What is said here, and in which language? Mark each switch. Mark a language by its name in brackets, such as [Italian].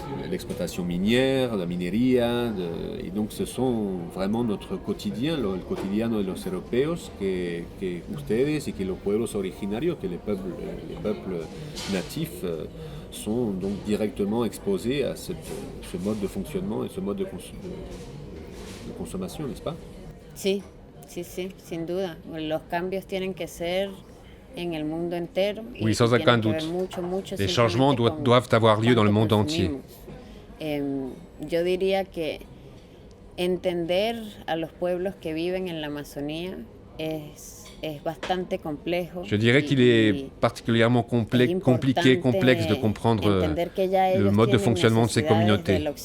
[French] l'exploitation minière, [Spanish] de la minería, [French] et donc ce sont vraiment notre quotidien, [Spanish] el cotidiano de los europeos, que ustedes y que los pueblos originarios, [French] que les peuples natifs sont donc directement exposés à ce mode de fonctionnement et ce mode de consommation, n'est-ce pas? [Spanish] Sí, sin duda. Los cambios tienen que ser en el mundo entero. [French] Oui, sans aucun doute. Les changements doivent avoir lieu dans le monde entier. [Spanish] Yo diría que entender a los pueblos que viven en la Amazonía es bastante complejo. [French] Je dirais qu'il est particulièrement compliqué, complexe de comprendre le mode de fonctionnement de ces communautés.